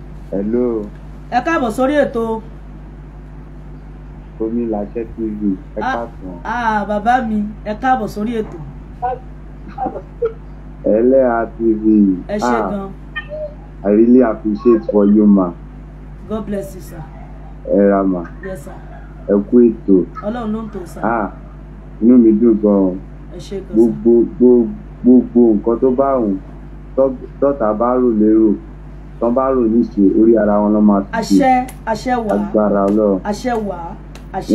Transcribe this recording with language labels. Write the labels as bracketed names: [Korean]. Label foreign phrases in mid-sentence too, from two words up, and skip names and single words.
[Yoruba] Hello. Ẹ káàbọ̀ sórí ètò. Omi Làṣẹ T V, ẹ Ah, káàsán. ah, bàbá mi, ẹ káàbọ̀ sórí ètò. Ẹlẹ́ha T V. Ẹ ṣé Ah, gan. [English] I really appreciate for you, ma. God bless you, [Yoruba] sir. Ẹ ra, ma. [English] Yes, sir. [Yoruba] Ẹ kú ètò. Ọlọ́run ló ń tò, sir. Ah, inú mi dùn gan. Ẹ ṣé gan, sir. Gbogbo, gbo-, gbogbo nǹkan tó bá wù, tọ́-, tọ́ta bá rò lérò, tán bá rò níṣe, orí ara wọn ló máa fi ṣe. Àṣẹ, àṣẹ wà. Agbára Ọlọ́run. Àṣẹ wà. Àṣẹ.